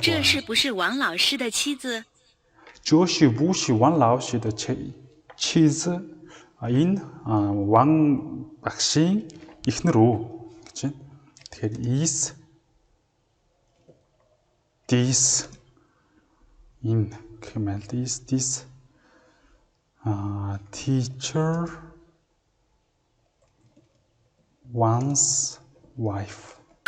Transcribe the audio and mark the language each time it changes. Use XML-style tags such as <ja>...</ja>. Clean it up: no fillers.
<zh>这是不是王老师的妻子？这是不是王老师的妻子?</zh> <mn>Энэ Ван багшийн эхнэр үү гэж байна. Тэгэхээр</mn> <en>is this</en> <mn>энэ гэх юм байна.</mn> <en>Is this teacher Wan's wife.</en>